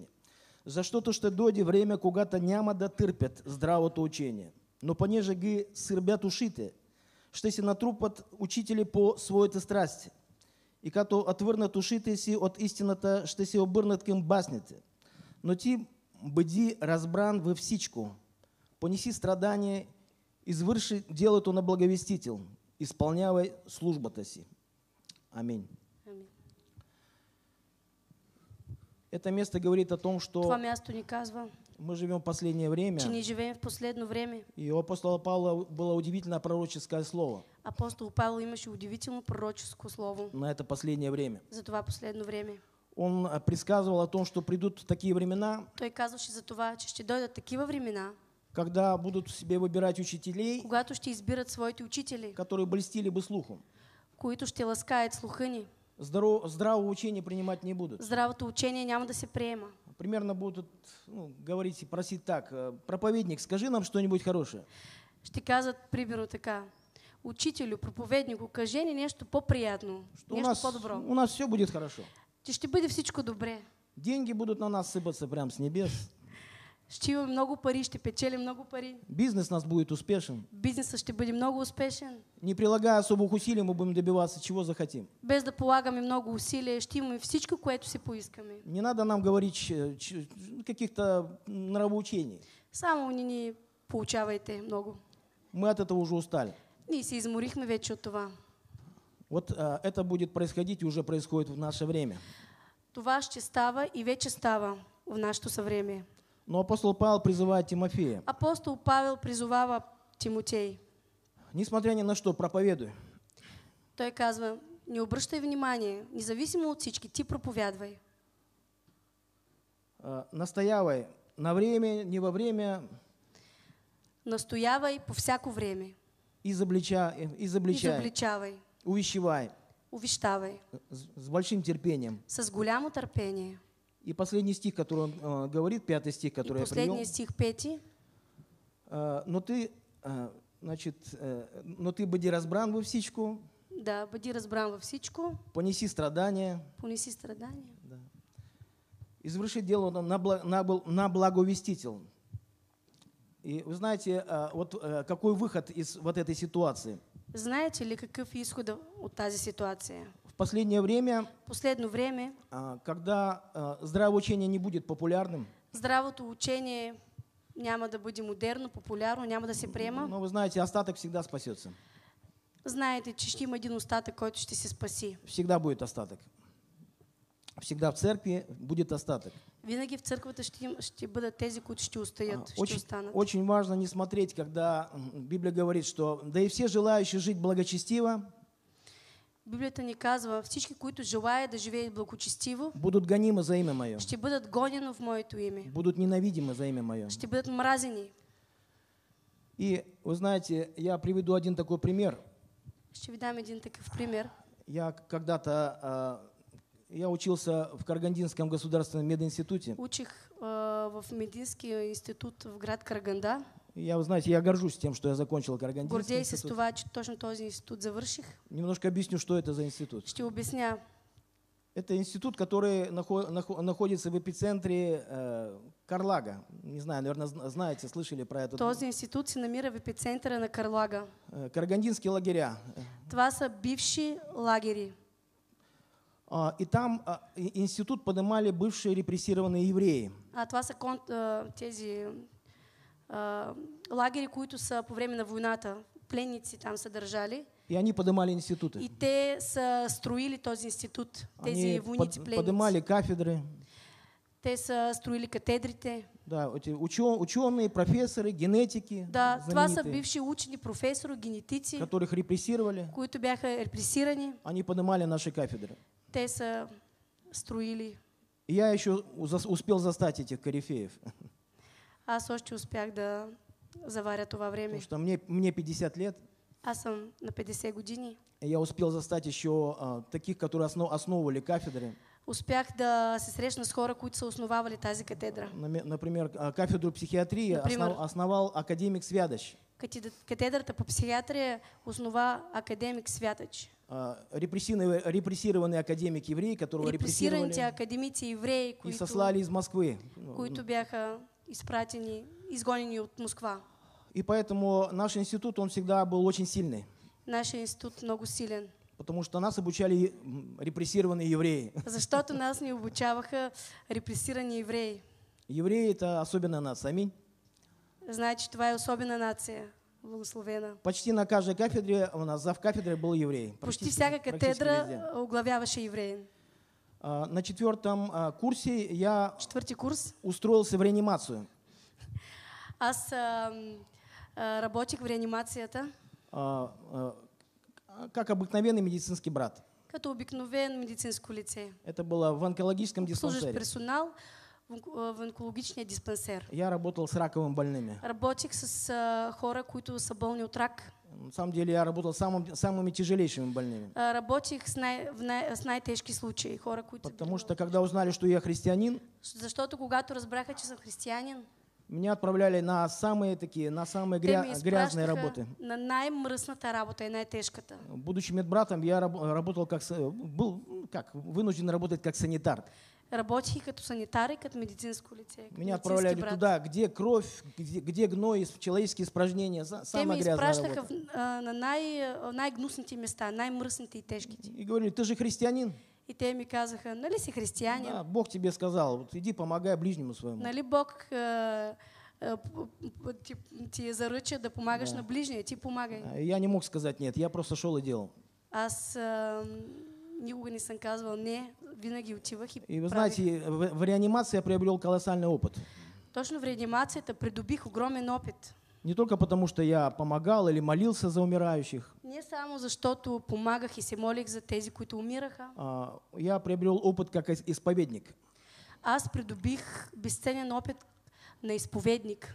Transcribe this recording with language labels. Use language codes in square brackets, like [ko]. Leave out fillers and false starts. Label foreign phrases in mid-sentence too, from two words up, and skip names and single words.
[bg] Защото ще дойде време, когато няма да търпят здравото учение, но понеже ги сърбят ушите, ще се натрупат учители по своите страсти. И като отвърнат ушите си от истината, ще се обърнат към басните. Но ти бъди разбран във всичко. Понеси страдание, извърши делото на благовестител, изпълнявай службата си. [ru] Аминь. [bg] Амин. [ru] Это место говорит о том, что [bg] Това място ни казва, [ru] мы живем в последнее время, [bg] че ние живеем в последно време. [ru] и у апостола Павла было удивительное пророческое слово [bg] Апостол Павел имаше удивително пророческо слово [ru] на это последнее время. [bg] за това последно време. [ru] Он предсказывал о том, что придут такие времена, [bg] Той казваше за това, че ще дойдат такива времена, [ru] когда будут себе выбирать учителей, [bg] когато ще избират своите учители, [ru] которые блестили бы слухом. [bg] които ще ласкаят слуха ни. [ru] Здравого учения принимать не будут. [bg] Здравото учение няма да се приема. [ru] Примерно будут говорить и просить так: проповедник, скажи нам что-нибудь хорошее. [bg] Ще казват примерно така: учителю, проповеднику, кажи ни нещо по-приятно, нещо по-добро. [ru] У нас все будет хорошо. [bg] Че ще бъде всичко добре. [ru] Деньги будут на нас сыпаться прямо с небес. [bg] Ще имаме много пари, ще печелим много пари. [ru] Бизнес нас будет успешен. [bg] Бизнесът ще бъде много успешен. [ru] Не прилагая особых усилий, мы будем добиваться чего захотим. [bg] Без да полагаме много усилия, ще имаме всичко, което си поискаме. [ru] Не надо нам говорить каких-то нравоучений. [bg] Само ни поучавайте много. [ru] Мы от этого уже устали. [bg] Ние се изморихме вече от това. [ru] Вот это будет происходить и уже происходит в наше время. [bg] Това ще става и вече става в нашето съвремие. [ru] Но апостол Павел призывает Тимофея: [bg] Апостол Павел призовава Тимотей. [ru] несмотря ни на что, проповедуй. [bg] Той казва: не обръщай внимание, независимо от всички, ти проповядвай. [ru] Настоявай на время, не во время. [bg] Настоявай по всяко време. [ru] Изобличай. Увещевай. [bg] Увещавай. [ru] С большим терпением. [bg] С голямо търпение. [ru] И последний стих, который он говорит, 5 стих, который [bg] И [ru] я привел. последний стих 5. Но ты [bg] бъди разбран във всичко, Да, бъди разбран във всичко, понеси страдания, понеси страдания. да. Извърши дело на благовеститель. [ru] И вы знаете, вот какой выход из вот этой ситуации? [bg] Знаете ли какъв е изходът от тази ситуация? [ru] В последнее время, [bg] Последно време, [ru] когда здравое учение не будет популярным, [bg] здравото учение няма да бъде модерно, популярно, няма да се приема. [ru] но вы знаете, остаток всегда спасется. [bg] Знаете, че ще има един остатък, който ще се спаси. [ru] Всегда будет остаток. Всегда в церкви будет остаток. [bg] Винаги в църквата ще бъдат тези, които ще устоят, ще останат. [ru] Очень важно не смотреть, когда Библия говорит, что да и все желающие жить благочестиво [bg] Библията ни казва, всички, които желаят да живеят благочестиво, [ru] будут гонимы за имя Мое, [bg] ще бъдат гонени в Моето име, [ru] будут ненавидимы за имя Мое. [bg] ще бъдат мразени. [ru] И вы знаете, я приведу один такой пример. [bg] Ще ви дам един такъв пример. [ru] Я когда-то я учился в Карагандинском государственном мединституте. [bg] Учих в медицинския институт в град Караганда. [ru] Вы знаете, я горжусь тем, что я закончил Карагандинский [bg] Гордея се с институт. това, че точно този институт завърших. [ru] Немножко объясню, что это за институт. [bg] Ще обясня. [ru] Это институт, который находится в эпицентре Карлага. Не знаю, наверное, знаете, слышали про это. [bg] Този институт се намира в епицентъра на Карлага. [ru] Карагандинские лагеря. [bg] Това са бивши лагери. [ru] И там институт поднимали бывшие репрессированные евреи. [bg] Това са тези лагери, които са по време на войната. Пленници там са държали. [ru] И они поднимали институты. [bg] И те са строили този институт. Тези войници пленници. [ru] Поднимали кафедры. [bg] Те са строили катедрите. [ru] Да, эти ученые, профессоры, генетики. [bg] Да, това са бивши учени, професори, генетици, [ru] которых репрессировали. [bg] които бяха репресирани. [ru] Они поднимали наши кафедры. [bg] Те са строили. [ru] И я еще успел застать этих корифеев. [bg] Аз още успях да заваря това време. [ru] Потому что мне 50 лет. [bg] Аз съм на 50 години. [ru] Я успел застать еще таких, которые основывали кафедры. [bg] Успях да се срещна с хора, които са основавали тази катедра. [ru] Например, кафедру психиатрии основал академик Святоч. [bg] Катедрата по психиатрия основа академик Святоч. [ru] Репрессированный академик еврей, которого [bg] репрессираните академици евреи, [ru] и сослали из Москвы. [bg] Които бяха изпратени, изгонени от Москва. [ru] И поэтому наш институт, он всегда был очень сильный. [bg] Наш институт много силен. [ru] Потому что нас обучали репрессированные евреи. [bg] Защото нас не обучаваха репресирани евреи. [ru] Евреи — это особенная нация. Аминь. Значит, [bg] това е особена нация, благословена. [ru] Почти на каждой кафедре у нас завкафедрой был еврей. [bg] Почти всяка катедра оглавяваше евреин. [ru] На 4-м курсе я [bg] курс [ru] устроился в реанимацию. [bg] Аз работих в реанимацията. [ru] Как обыкновенный медицинский брат. [bg] Като обикновен медицинско лице. [ru] Это было в онкологическом диспансере. [bg] Служащ персонал в онкологичния диспансер. [ru] Я работал с раковыми больными. [bg] Работих с хора, които са болни от рак. [ru] На самом деле я работал с самыми тяжелейшими больными. [bg] Работих с най-тежки случаи, хора, които... [ru] Потому что когда узнали, что я христианин, [bg] защото когато разбраха, че съм християнин, [ru] меня отправляли на самые грязные работы. [bg] На най-мръсната работа и най-тежката. [ru] Будучи медбратом, я работал был вынужден работать как санитар. [bg] Работих като санитар и като медицинско лице. [ru] Меня отправляли туда, где кровь, где гной, человеческие испражнения, самая грязная работа. [bg] Те ми изпращаха на най-гнусните места, най-мръсните и тежките. [ru] И говорили: ты же христианин. [bg] И те ми казаха: нали си християнин? [ru] Да, Бог тебе сказал: вот иди помогай ближнему своему. [bg] Нали Бог ти заръча да помагаш на ближния, ти помагай. [ru] Я не мог сказать нет, я просто шел и делал. [bg] Аз никога не съм казвал не, винаги отивах и [ru] вы знаете, в реанимации я приобрел колоссальный опыт. [bg] Точно в реанимацията придобих огромен опит. [ru] Не только потому, что я помогал или молился за умирающих. [bg] Не само защото помагах и се молих за тези, които умираха. [ru] Я приобрел опыт как исповедник. [bg] Аз придобих безценен опит на изповедник.